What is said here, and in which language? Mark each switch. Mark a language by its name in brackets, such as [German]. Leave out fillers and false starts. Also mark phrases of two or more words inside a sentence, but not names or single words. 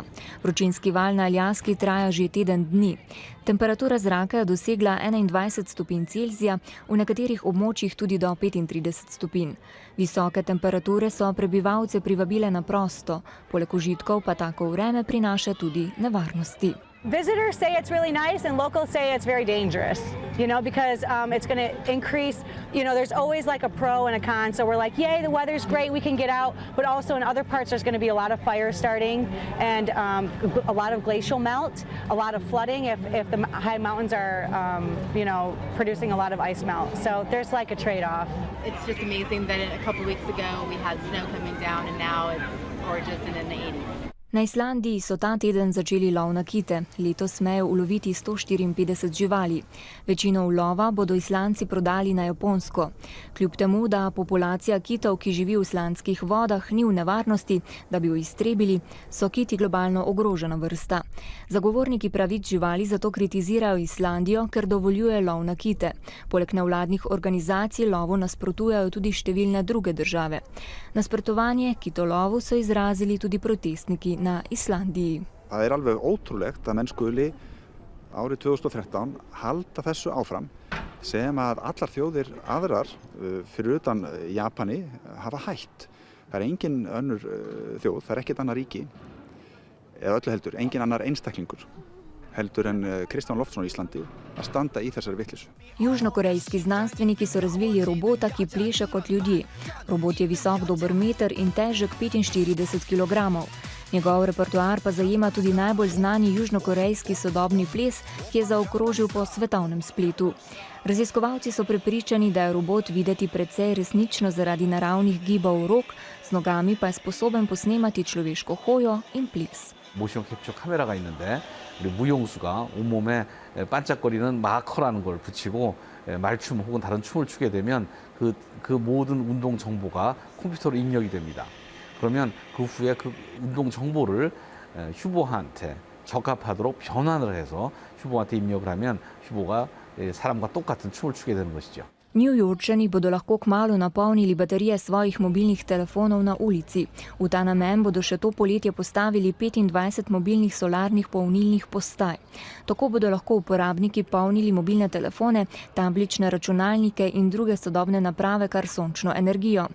[Slovenian] Vročinski val na Aljaski traja že teden dni. Temperatura zraka je dosegla 21 stopinj Celzija, v nekaterih območjih tudi do 35 stopinj. Visoke temperature so prebivalce privabile na prosto, poleg užitkov pa tako vreme prinaša tudi nevarnosti. [English] Visitors say it's really nice and locals say it's very dangerous, because it's going to increase, there's always like a pro and a con. So we're like, yay, the weather's great, we can get out. But also in other parts, there's going to be a lot of fires starting and a lot of glacial melt, a lot of flooding if the high mountains are, producing a lot of ice melt. So there's like a trade-off. It's just amazing that a couple weeks ago we had snow coming down and now it's gorgeous and in the 80s. [Slovenian] Na Islandiji so ta teden začeli lov na kite. Letos smejo uloviti 154 živali. Večino ulova bodo Islandci prodali na Japonsko. Kljub temu, da populacija kitov, ki živi v islandskih vodah, ni v nevarnosti, da bi jo iztrebili, so kiti globalno ogrožena vrsta. Zagovorniki pravic živali zato kritizirajo Islandijo, ker dovoljuje lov na kite. Poleg nevladnih organizacij lovu nasprotujejo tudi številne druge države. Nasprotovanje kitolovu so izrazili tudi protestniki na Islandiji. [Icelandic] Það er alveg ótrúlegt að menn skuli árið 2013 halda þessu áfram sem að allar þjóðir aðrar fyrir utan Japani hafa hætt. Það er engin önnur þjóð, það er ekkert annar ríki eða öllu heldur, engin annar einstaklingur heldur en Kristján Loftsson í Íslandi að standa í þessari vitleysu. [Slovenian] Južnokorejski znanstveniki so razvili robota, ki pleše kot ljudje. Robot je visok dober meter in težek 45 kg. Njegov repertoar pa zajema tudi najbolj znani južnokorejski sodobni ples, ki je zaokrožil po svetovnem spletu. Raziskovalci so prepričani, da je robot videti precej resnično zaradi naravnih gibov rok, z nogami pa je sposoben posnemati človeško hojo in ples. [Korean] 모션 캡처 카메라가 있는데 우리 무용수가 온몸에 반짝거리는 마커라는 걸 붙이고 말춤 혹은 다른 춤을 추게 되면 그 모든 운동 정보가 컴퓨터로 입력이 됩니다. 그러면 그 후에 그 운동 정보를 휴보한테 적합하도록 변환을 해서 휴보한테 입력을 하면 휴보가 사람과 똑같은 춤을 추게 되는 것이죠. [Slovenian] Newyorčani bodo lahko kmalu napolnili baterije svojih mobilnih telefonov na ulici. V ta namen bodo še to poletje postavili 25 mobilnih solarnih polnilnih postaj. Tako bodo lahko uporabniki polnili mobilne telefone, tablične računalnike in druge sodobne naprave kar sončno energijo.